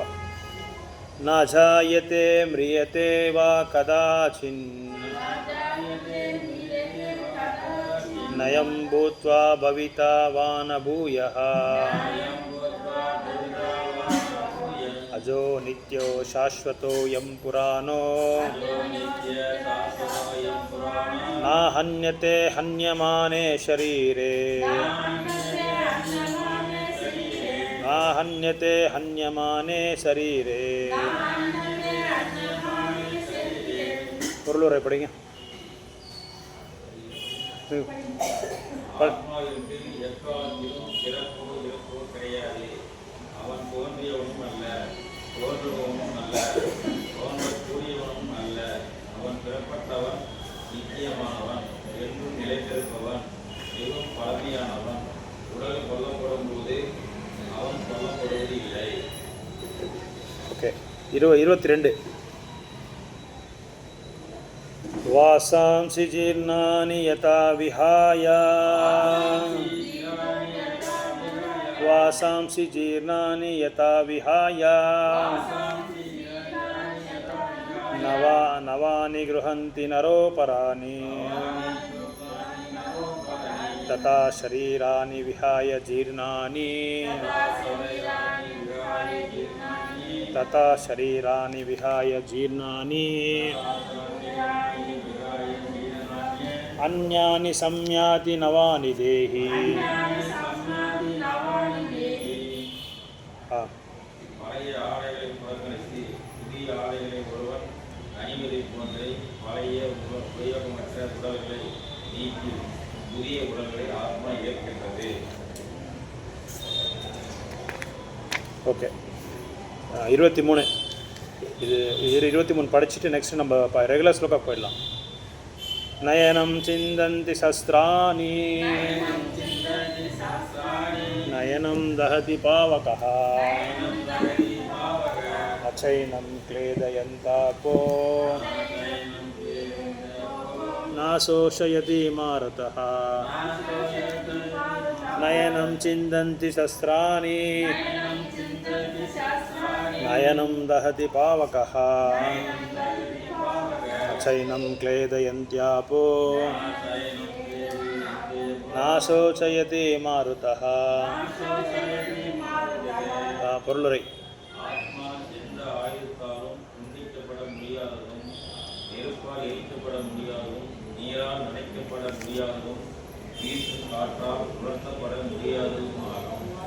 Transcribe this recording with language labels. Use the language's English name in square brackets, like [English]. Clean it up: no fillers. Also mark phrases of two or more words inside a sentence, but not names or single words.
[Sanskrit] न जायते म्रियते वा कदाचिन् नायं भूत्वा भविता वा न भूयः अजो नित्यो शाश्वतो यं पुराणो न हन्यते हन्यमाने शरीरे न हन्यते हन्यमाने शरीरे [Tamil] பொருளுரை படிங்க. ஆத்மாவிற்கு எக்காலத்திலும் பிறப்போ இறப்போ கிடையாது. அவன் தோன்றியவனும் அல்ல, தோன்றுபவனும் அல்ல, தோன்றக்கூடியவனும் அல்ல. அவன் பிறப்பட்டவன், நித்தியமானவன், என்றும் நிலைத்திருப்பவன், மிகவும் பழமையானவன். உடல் கொல்லப்படும் போது அவன் கொல்லப்படுவது இல்லை. ஓகே. [Sanskrit] 22 वासांसि जीर्णानि यथा विहाय वासांसि जीर्णानि यथा विहाय नवानि गृह्णन्ति नरोपराणि तथा शरीराणि विहाय जीर्णानि तथा शरीराणि विहाय जीर्णानि अन्यानि संयाति नवानि देहि. [Tamil] பழைய ஆடைகளை புறக்கணித்து புதிய ஆடைகளை ஒருவன் அணிவதை போன்றே பழைய உபயோகமற்ற உடல்களை நீக்கி புதிய உடல்களை ஆத்மா ஏற்கின்றது. ஓகே. 23 இது 23 படிச்சுட்டு நெக்ஸ்ட் நம்ம ரெகுலர் ஸ்லோகா போயிடலாம். [Sanskrit] नयनं चिन्दन्ति शस्त्राणि नयनं दहति पावकः अचैनं क्लेदयन्तापो नाशोषयति मारुतः नयनं चिन्दन्ति शस्त्राणि नयनं दहति पावकः चैनं क्लेदयन्त्यापो नाशोचयति मारुतः. [Tamil] பொருளுரை. ஆத்மா எந்த ஆயுதத்தாலும் துண்டிக்கப்பட முடியாததும், நெருப்பால் எரிக்கப்பட முடியாததும், நீரால் நனைக்கப்பட முடியாததும், வீசும் காற்றால் உலர்த்தப்பட முடியாததும் ஆகும்.